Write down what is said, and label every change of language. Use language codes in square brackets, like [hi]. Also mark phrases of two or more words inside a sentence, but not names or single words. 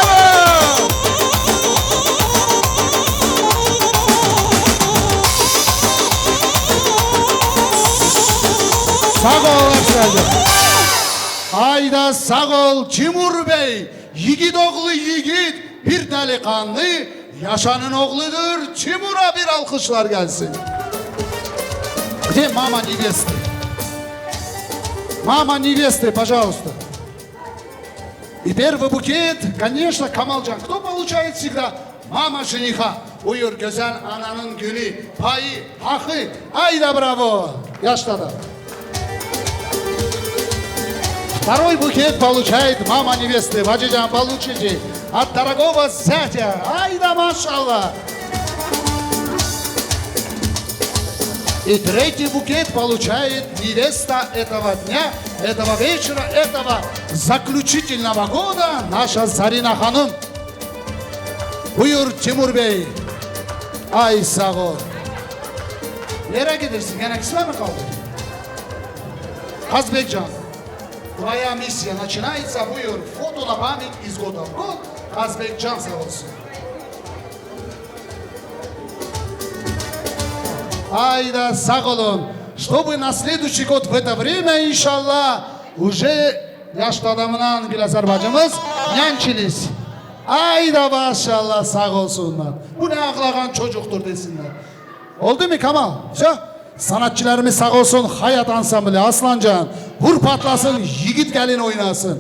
[tr] Sağ ol Aksel'cim. Hayda sağ ol Timur Bey. Yiğit oğlu yiğit, bir delikanlı, Yaşan'ın oğludur. Timur'a bir alkışlar gelsin. [ru] Где мама невесты? Мама невесты, пожалуйста. И первый букет, конечно, Камалcan. Кто получает всегда? Mama жениха. [tr] Buyur güzel ananın gülü, payı, hakkı. Hayda bravo. Yaşta da. [ru] Второй букет получает мама невесты. Вадиджан, получите от дорогого зятя. Ай да машаллах. И третий букет получает невеста этого дня, этого вечера, этого заключительного года, наша Зарина Ханım. [tr] Buyur Timur Bey. Ay sağ ol. Nereye gidersin? Gene kısma mı kaldı? [ru] Казбекжан. Твоя миссия начинается, бuyur. Фото на память из года в год. [tr] Казбекжан sağ olsun. Ай да sağ olun. [ru] Чтобы на следующий год в это время, иншаллах, уже [tr] yaşlı adamla Güleser bacımız nyançiliz. Ay da maşallah sağ olsunlar. Bu ne ağlayan çocuktur desinler. Oldu mu Kamal? Sanatçılarımız sağ olsun. Hayat ansamblı Aslancan. Vur patlasın, yiğit gelin oynasın.